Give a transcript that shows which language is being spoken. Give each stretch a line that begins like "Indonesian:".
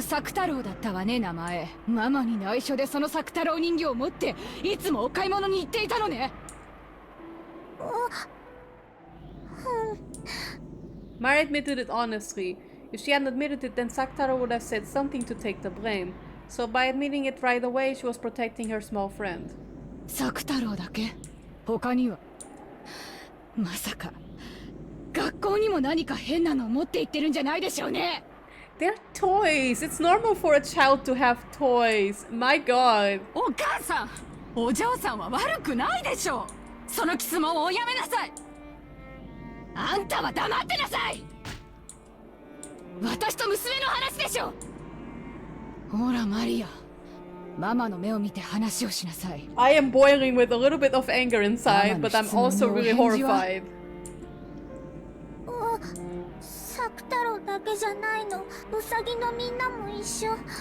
Japanese: サク太郎だったわね、名前。ママに内緒でそのサク太郎人形を持っていつもお買い物に行っていたのね。
English: Mari admitted it honestly. If she hadn't admitted it, then Sakutaro would have said something to take the blame. So by admitting it right away, she was protecting her small friend.
Japanese: サク太郎だけ？他には？まさか学校にも何か変なのを持って行ってるんじゃないでしょうね。
English: They're toys. It's normal for a child to have toys. My god.
Japanese: お母さん、お嬢さんは悪くないでしょ。そのキスもおやめなさい。あんたは黙ってなさい。私と娘の話でしょ。ほらマリア、ママの目を見て話をしなさい。
English: I am boiling with a little bit of anger inside, but I'm also really horrified.
Japanese: サク太郎だけじゃないの。ウサギのみんなも一緒。